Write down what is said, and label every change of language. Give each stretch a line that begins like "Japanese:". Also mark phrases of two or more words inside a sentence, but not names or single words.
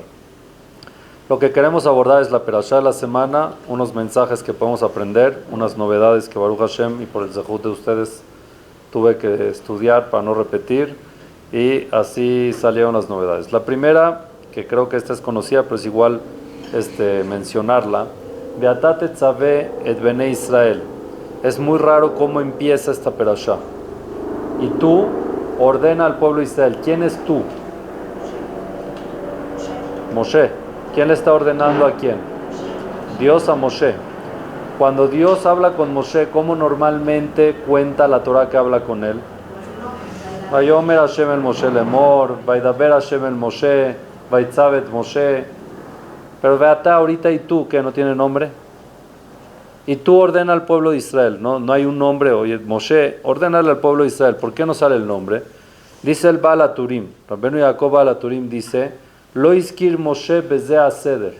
Spanish: Lo que queremos abordar es la perashá de la semana, unos mensajes que podemos aprender, unas novedades que
Hebrew: ברוך השם
Spanish: y por el zehut de ustedes tuve que estudiar para no repetir, y así salieron las novedades. La primera, que creo que esta es conocida, pero es igual mencionarla:
Hebrew: ואתה תצוה את בני ישראל.
Spanish: Es muy raro cómo empieza esta perashá. Y tú ordena al pueblo de Israel. ¿Quién es tú? Moshe. ¿Quién le está ordenando a quién? Dios a Moshe. Cuando Dios habla con Moshe, ¿cómo normalmente cuenta la Torah que habla con él?
Hebrew: ויאמר השם אל משה לאמר, וידבר השם אל משה, ויצו משה.
Spanish: Pero Beatá ahorita, ¿y tú que no tiene nombre? Y tú ordena al pueblo de Israel, no hay un nombre. Oye, Moshe, ordénale al pueblo de Israel. ¿Por qué no sale el nombre? Dice el Baal HaTurim, Rabbeinu Yaakov Baal HaTurim dice:
Hebrew: לא הזכיר משה בזה הסדר.